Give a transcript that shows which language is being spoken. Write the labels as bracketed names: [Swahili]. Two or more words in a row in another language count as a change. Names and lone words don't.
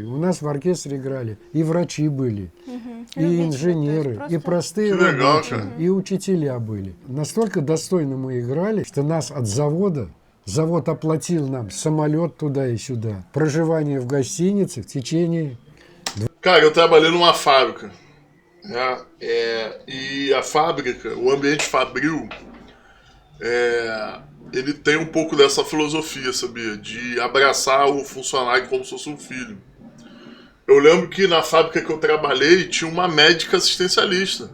[Russian] У нас в оркестре играли и врачи были, и Любители, инженеры, то есть и простые [Portuguese] Легал, [Russian] рабочие, да. и учителя были. Настолько достойно мы играли, что нас от завод оплатил нам самолет туда и сюда, проживание в гостинице в течение... [Portuguese] Cara, eu trabalhei numa fábrica, né? E a fábrica, o ambiente fabril, ele tem um pouco dessa filosofia, sabia? De abraçar o funcionário como se fosse um filho. Eu lembro que na fábrica que eu trabalhei tinha uma médica assistencialista.